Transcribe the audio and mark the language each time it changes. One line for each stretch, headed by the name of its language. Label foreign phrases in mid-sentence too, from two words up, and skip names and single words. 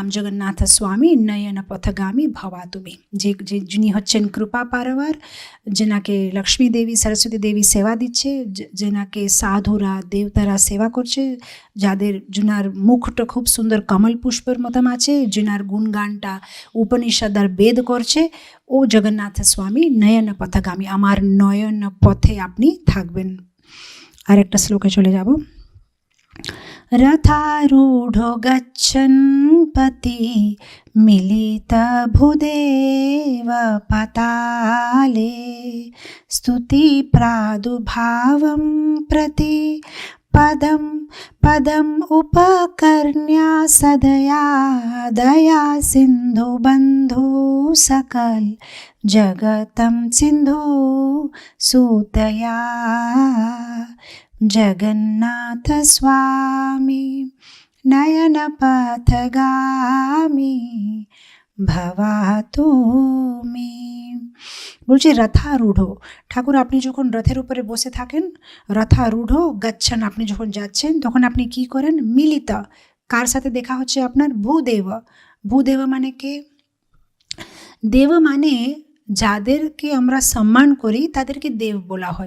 Sanskrit: जगन्नाथ स्वामी नयन पथगामी भवा
Bangla: তুমি, যিনি হচ্ছেন কৃপা পারবার, যেনাকে লক্ষ্মী দেবী সরস্বতী দেবী সেবা দিচ্ছে, যেনাকে সাধুরা দেবতারা সেবা করছে, যিনার মুখটা খুব সুন্দর কমল পুষ্পের মতন আছে, যিনার গুণগানটা উপনিষদ আর বেদ করছে, ও
Sanskrit: जगन्नाथ स्वामी नयन पथगामी,
Bangla: আমার নয়ন পথে আপনি থাকবেন। আর একটা শ্লোকে চলে যাব।
Sanskrit: रथारूढ़ो गच्छन् पति मिलित भूदेव पताले स्तुति प्रादुर्भावं प्रति पदम् उपकर्ण्या सदया दया सिन्धु बन्धु सकल जगतं सिन्धु सूतया जगन्नाथ स्वामी नयन पथगामी भवा তুমি।
Bangla: বলছি রথারূঢ়, ঠাকুর আপনি যখন রথের উপরে বসে থাকেন,
Sanskrit: रथारूढ गच्छन्,
Bangla: আপনি যখন যাচ্ছেন তখন আপনি কি করেন? মিলিত, কার সাথে দেখা হচ্ছে আপনার? ভূদেব মানে কে? দেব মানে যাদেরকে আমরা সম্মান করি তাদেরকে দেব বলা হয়।